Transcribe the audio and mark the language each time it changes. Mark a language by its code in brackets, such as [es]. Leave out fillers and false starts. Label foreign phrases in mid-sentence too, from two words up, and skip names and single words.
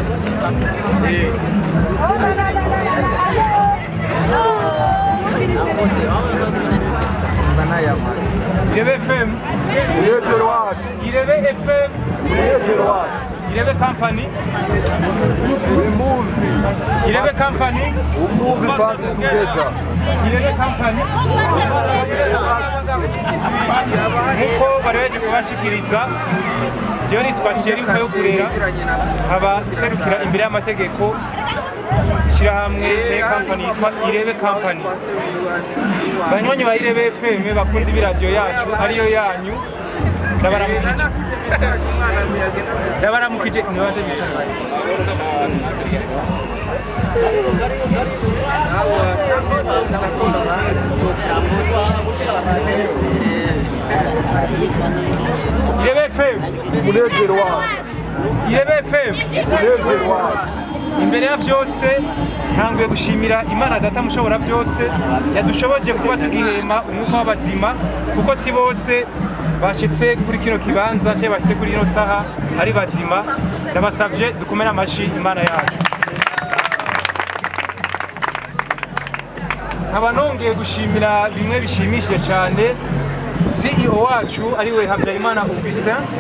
[rn] IREBE FM IREBE FM IREBE company IREBE company IREBE company nkuko bareje kubashikiriza jewe nitwa Thierry yo kurera aba serukira imbere y'amategeko shirahamwe cye company yitwa IREBE company banywanyi ba IREBE FM bakunze ibiradio yacu ariyo yanyu ndabaramukije nibaje bicara IREBE FM IREBE FM imbere ya byose ntanguye gushimira Imana data mushobora byose yadushoboje kuba tugihema umwuka w'abazima kuko si bose bashitse kuri kino kibanza cye bashitse kuri ino saha ari bazima ndabasavye dukomere amashi Imana yacu nkaba nongeye gushimira bimwe bishimishije cyane CEO wacu ariwe Habyarimana Augustin